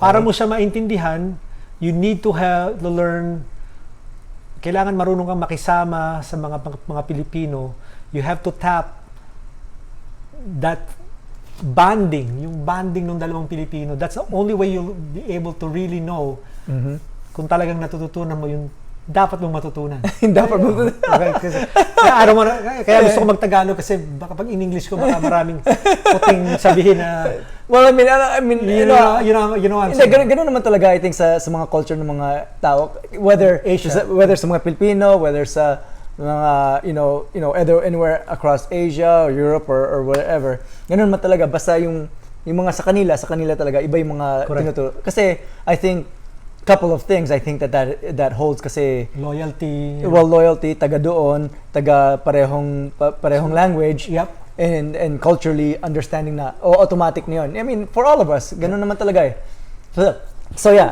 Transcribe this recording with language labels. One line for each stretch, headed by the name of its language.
Filipino: Para mo siya maintindihan,
English: you need to learn,
Filipino: kailangan marunong kang makisama sa mga Pilipino.
English: You have to tap that bonding,
Filipino: yung bonding ng 2 Pilipino.
English: That's the only way you'll be able to really know
Filipino: kung talagang natututunan mo yung dapat mong matutunan. Dapat matutunan. Okay, kasi, kaya gusto ko mag-Tagalog kasi baka pag in English ko baka maraming puting sabihin na
English: well, I mean, you know what I'm saying.
Filipino: Ganun naman talaga I think sa mga culture ng mga tao, whether sa mga Pilipino, whether sa mga either anywhere across Asia or Europe or wherever. Ganun naman talaga basta yung mga sa kanila talaga iba yung mga tinuturo.
English: Kasi I think couple of things I think that holds kasi loyalty,
Filipino: taga doon, taga parehong language, and culturally understanding na automatic na yun.
English: I mean for all of us
Filipino: ganun naman talaga eh. So yeah,